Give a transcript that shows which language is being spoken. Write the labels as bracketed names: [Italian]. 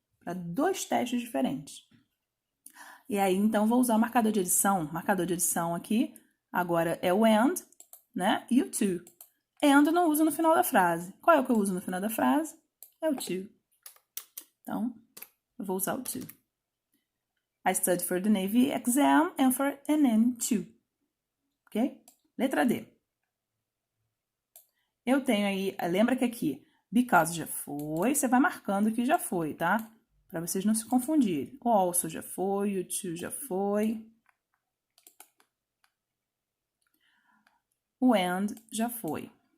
[Portuguese] Para 2 testes diferentes. E aí, então, vou usar o marcador de edição. O marcador de edição aqui, agora é o and, né? E o to. And eu não uso no final da frase. Qual é o que eu uso no final da frase? É o to. Então, eu vou usar o to. [English] I study for the Navy exam and for an N2. [Portuguese] Ok? Letra D. Eu tenho aí, lembra que aqui, because já foi, você vai marcando que já foi, tá? Para vocês não se confundirem. O also já foi, o to já foi. O and já foi.